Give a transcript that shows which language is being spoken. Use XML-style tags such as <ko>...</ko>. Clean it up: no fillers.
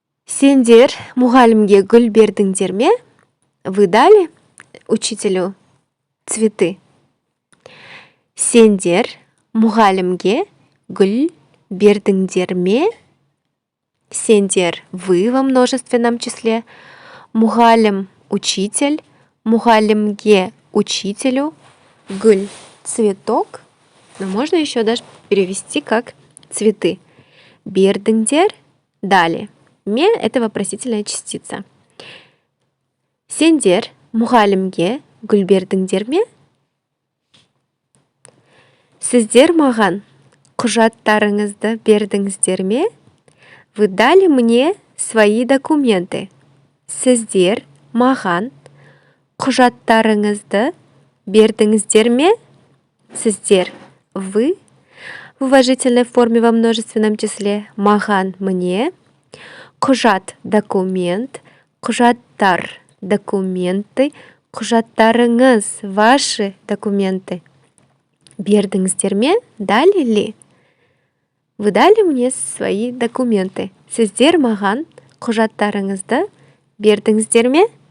<kk>Сендер мұғалімге гүл бердіңдер ме?</kk> <ru>Вы дали учителю цветы?</ru> <kk>Сендер мұғалімге гүл бердіңдер ме?</kk> <ru>Сендер, вы во множественном числе. Мұғалім, учитель. Мұғалімге, учителю. Гүл, цветок. Но можно еще даже перевести как цветы. Бердіңдер, дали. Ме – это вопросительная частица.</ru> <kk>Сендер, мұғалімге гүл бердіңдер ме? Сіздер маған құжаттарыңызды бердіңіздер ме?</kk> <ru>Вы дали мне свои документы.</ru> <kk>Сіздер маған құжаттарыңызды бердіңіздер ме?</kk> <ru>Сіздер, вы, в уважительной форме во множественном числе, маған, мне, құжат, документ, құжаттар, документы, құжаттарыңыз, ваши документы. Бердіңіздер ме? Дали ли? Вы дали мне свои документы.</ru> <kk>Сіздер маған құжаттарыңызды бердіңіздер ме?</kk>